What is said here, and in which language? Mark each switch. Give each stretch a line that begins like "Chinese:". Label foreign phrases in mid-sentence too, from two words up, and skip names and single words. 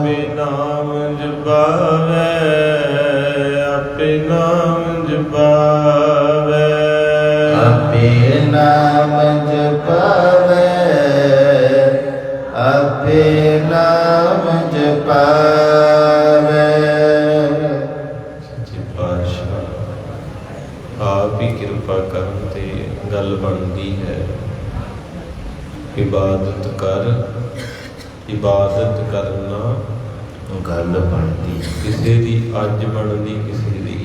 Punjabi: ਆਪੇ ਨਾਮ ਜਪਾਵੇ, ਆਪੇ ਨਾਮ ਜਪਾਵੇ। ਆਪੇ ਨਾਮ ਜਪਾਵੇ, ਆਪੇ ਨਾਮ ਜਪਾਵੇ। ਸੱਚੇ ਪਾਤਸ਼ਾਹ ਆਪ ਹੀ ਕਿਰਪਾ ਕਰਨ ਤੇ ਗੱਲ ਬਣਦੀ ਹੈ। ਇਬਾਦਤ ਕਰ, ਇਬਾਦਤ ਕਰਨਾ ਗੱਲ ਬਣਦੀ, ਕਿਸੇ ਦੀ ਅੱਜ ਬਣਦੀ, ਕਿਸੇ ਦੀ